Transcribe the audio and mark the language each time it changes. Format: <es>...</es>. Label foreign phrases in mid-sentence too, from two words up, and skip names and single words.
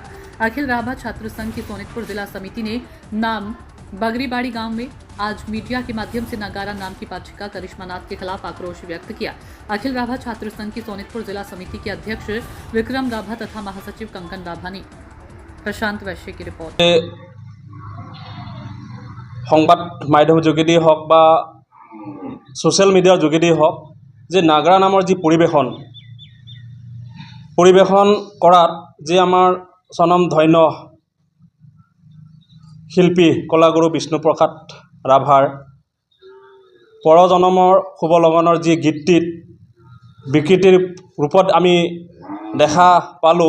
<hi>अखिल राभा छात्र संघ की सोनितपुर जिला समिति ने नाम बगरीबाड़ी गांव में आज मीडिया के माध्यम से नगारा नाम की पाठिका करिश्मा नाथ के खिलाफ आक्रोश व्यक्त किया। अखिल राभा छात्र संघ की सोनितपुर जिला समिति के अध्यक्ष विक्रम राभा तथा महासचिव कंकन राभा ने प्रशांत वैश्य की रिपोर्ट।</hi> <as>সংবাদ মাধ্যমৰ যোগেদি হওক বা</as> <en>social media-ৰ</en> <as>যোগেদি হওক যে নাগৰা নামৰ যি পৰিৱেশন কৰাত যে আমাৰ স্বনামধন্য শিল্পী কলাগুৰু বিষ্ণুপ্ৰসাদ ৰাভাৰ পৰজনমৰ শুভ লগনৰ যি গীতটিত বিকৃতিৰ ৰূপত আমি দেখা পালোঁ।</as>